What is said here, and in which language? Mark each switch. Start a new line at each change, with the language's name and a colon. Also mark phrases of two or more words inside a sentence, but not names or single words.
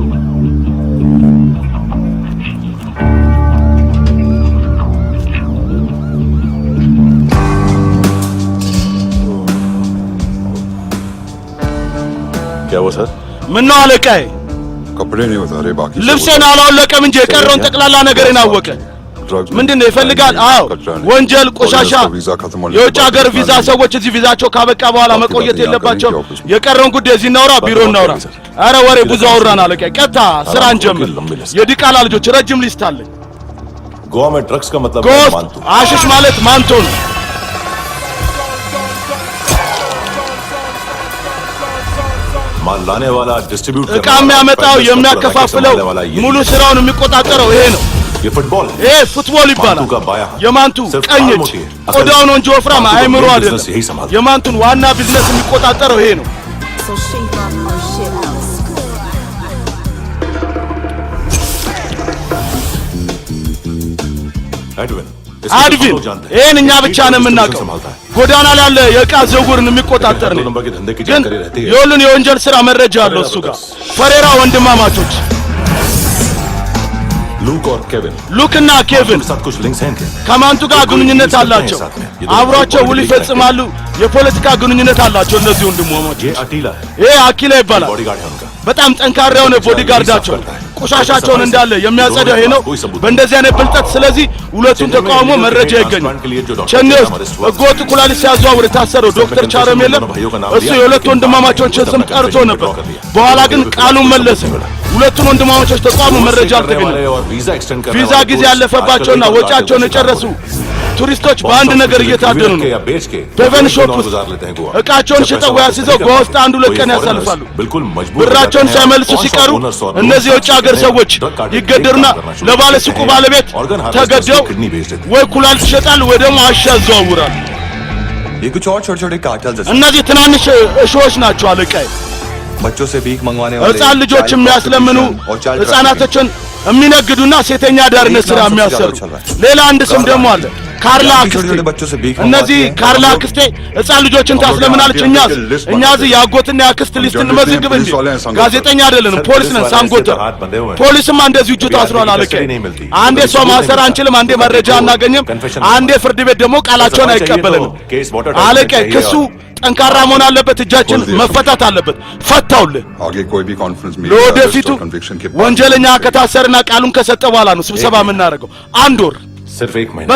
Hindi: क्या वो सर
Amharic: ምን ነው አለቃዬ
Hindi: कपड़े नहीं बता रहे बाकी
Amharic: ልብሴን አላወለቀም እንጂ የቀረውን ጠቅላላ ነገርን አወቀ ምንድነው ይፈልጋል አዎ ወንጀል ቆሻሻ የውጭ ሀገር ቪዛ ሰዎች እዚህ ቪዛቸው ካበቃ በኋላ መቆየት የለባቸው የቀረውን ጉዳይ እዚህ እናውራ ቢሮ እናውራ አረ ወሬ ብዙ አወራን አለቃ ቀጣ ስራ እንጀምር የዲቃላ ልጆች ረጅም ሊስት አለ
Hindi: गोवा में ड्रग्स का मतलब
Amharic: ጎስት አሽሽ ማለት ማንቶ ነው
Hindi: माल लाने वाला डिस्ट्रीब्यूट
Amharic: እቃ የሚያመጣው የሚያከፋፍለው ሙሉ ስራውን የሚቆጣጠረው ይሄ ነው
Hindi: ये फुटबॉल
Amharic: ይሄ ፉትቦል ይባላል የማንቱ ቀኝ እጅ ቆዳው ነው እንጂ ወፍራም አይምሮ አይደለም የማንቱን ዋና ቢዝነስ የሚቆጣጠረው ይሄ ነው አድቪን ይሄን እኛ ብቻ ነው የምናውቀው ጎዳና ላይ ያለ የዕቃ ዝውውርን የሚቆጣጠር ነው ግን የሁሉን የወንጀል ስራ መረጃ አለው እሱ ጋር ፈሬራ ወንድማማቾች
Hindi: लूक और केविन
Amharic: ሉክና ኬቪን
Hindi: साथ कुछ लिंक्स हैं क्या
Amharic: ከማንቱ ጋር ግንኙነት አላቸው አብሯቸው ውል ይፈጽማሉ የፖለቲካ ግንኙነት አላቸው እነዚህ ወንድማማቾች
Hindi: ये अटीला है
Amharic: ይሄ አኪላ ይባላል
Hindi: बॉडीगार्ड है उनका
Amharic: በጣም ጠንካራ የሆነ ቦዲጋርዳቸው ቆሻሻቸውን እንዳለ የሚያጸዳው ይሄ ነው በእንደዚህ አይነት ብልጠት ስለዚህ ሁለቱን ተቃውሞ መረጃ ይገኛል ቸኔ ውስጥ ህገወጥ ኩላሊት ሲያዘዋውር የታሰረው ዶክተር ቻረም የለም እሱ የሁለት ወንድማማቾችን ስም ጠርቶ ነበር በኋላ ግን ቃሉን መለሰ ሁለቱን ወንድማማቾች ተቃውሞ መረጃ አልተገኘም ቪዛ ጊዜ ያለፈባቸውና ወጫቸውን የጨረሱ ቱሪስቶች በአንድ ነገር እየታደሉ ነው።
Hindi: या बेच के
English: pawn shop
Hindi: दिनों
Amharic: ውስጥ
Hindi: गुजार लेते हैं गोवा।
Amharic: እቃቸውን
Hindi: जब
Amharic: ሽጠው
Hindi: पैसा
Amharic: ያስይዘው
Hindi: वापस
Amharic: ጎዋ
Hindi: नहीं
Amharic: ውስጥ
Hindi: करते,
Amharic: አንድ ሁለት
Hindi: तो ये
Amharic: ቀን
Hindi: foreigners
Amharic: ያሳልፋሉ።
Hindi: बिल्कुल मजबूर हो
Amharic: ብራቸውን
Hindi: जाते हैं
Amharic: ሳይመልሱ
Hindi: और
Amharic: ሲቀሩ
Hindi: owners और
Amharic: እነዚህ የውጭ ሀገር ሰዎች ይገደሉና ለባለ ሱቁ ባለቤት ተገደው ወይ ኩላሊት ይሸጣሉ ወይ ደግሞ አሻ ያዘዋውራሉ።
Hindi: ये कुछ और छोटे-छोटे कार्टेल्स हैं।
Amharic: እነዚህ ትናንሽ እሾዎች ናቸው አለቃዬ።
Hindi: बच्चों से भीख मंगवाने वाले,
Amharic: ሕፃን ልጆች የሚያስለምኑ ሕፃናቶችን የሚነግዱና ሴተኛ አዳሪነት ስራ የሚያሰሩ። ሌላ አንድ ስም ደግሞ አለ፣ ካርላ አክስቴ። እነዚህ ካርላ አክስቴ ሕፃን ልጆችን ታስለምናለች። እኛ እዚህ የአጎትና የአክስት ሊስት እንመዝግብ እንጂ ጋዜጠኛ አይደለንም፣ ፖሊስ ነን። ሳንጎተር ፖሊስማ እንደዚህ እጁ ታስሯል አለቃዬ። አንዴ ሰው ማሰር አንችልም፣ አንዴ መረጃ አናገኝም፣ አንዴ ፍርድ ቤት ደግሞ ቃላቸውን አይቀበልንም አለቃዬ። ክሱ ጠንካራ መሆን አለበት፣ እጃችን መፈታት አለበት። ፈታውልህ። ለወደፊቱ ወንጀለኛ ከታሰርና ቃሉን ከሰጠ በኋላ ነው ስብሰባ የምናደርገው። አንድ ወር
Hindi: सिर्फ एक महीने